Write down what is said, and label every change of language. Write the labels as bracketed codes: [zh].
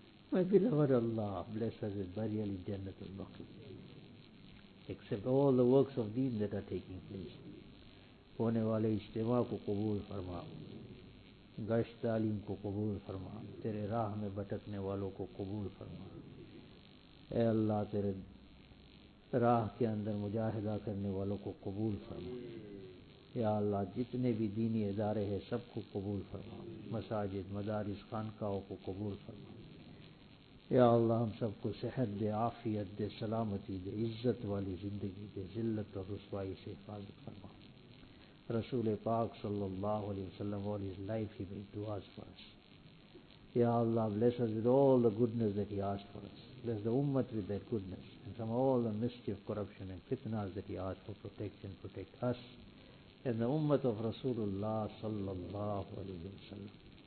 [en] My beloved Allah, bless us with burial in Jannat al-Baqi, except all the works of deen that are taking place. [ur] ہونے والے اجتماع کو قبول فرما, گشت تعلیم کو قبول فرما, تیرے راہ میں بھٹکنے والوں کو قبول فرما. اے اللہ, تیرے راہ کے اندر مجاہدہ کرنے والوں کو قبول فرما. اے اللہ, جتنے بھی دینی ادارے ہیں سب کو قبول فرما, مساجد, مدارس, خانقاہوں کو قبول فرما. اے اللہ, ہم سب کو صحت دے, عافیت دے, سلامتی دے, عزت والی زندگی دے, ذلت اور رسوائی سے حفاظت فرما. [en] رسول پاک صلی اللہ علیہ وسلم all his life he made duas for us. Ya Allah, bless us with all the goodness that he asked for us. Bless the ummat with that goodness and from all the mischief, corruption and fitnas that he asked for protection. Protect us and the ummat of Rasulullah صلی اللہ علیہ وسلم.